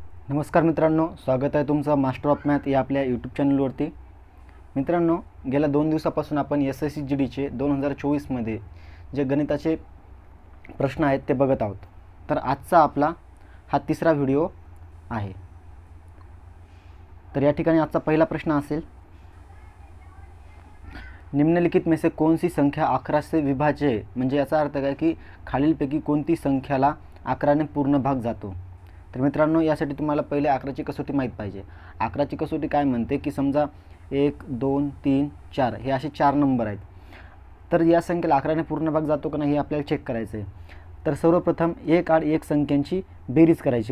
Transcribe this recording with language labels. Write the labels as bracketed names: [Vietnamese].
[Marathi] नमस्कार मित्रांनो, स्वागत आहे तुमचं मास्टर ऑफ मॅथ या आपल्या यूट्यूब चॅनलवरती। मित्रांनो, गेल्या 2 दिवसापासून आपण SSC GDचे 2024मध्ये जे गणिताचे प्रश्न आहेत ते बघत आहोत। तर आजचा आपला हा तिसरा व्हिडिओ आहे। तर या ठिकाणी आजचा पहिला प्रश्न असेल, [Hindi] निम्नलिखित में से कौन सी संख्या 11 से विभाज्य है। [Marathi] म्हणजे याचा अर्थ काय की खालीलपैकी कोणती संख्याला 11 ने पूर्ण भाग जातो। तर मित्रांनो, यासाठी तुम्हाला पहिले 11ची कसोटी माहीत पाहिजे। 11ची कसोटी काय म्हणते की समजा 1 2 3 4 हे असे 4 नंबर आहेत। तर या संख्येला 11 ने पूर्ण भाग जातो का नाही हे आपल्याला चेक करायचं आहे। तर सर्वप्रथम 1 आणि 1 संख्यांची बेरीज करायची।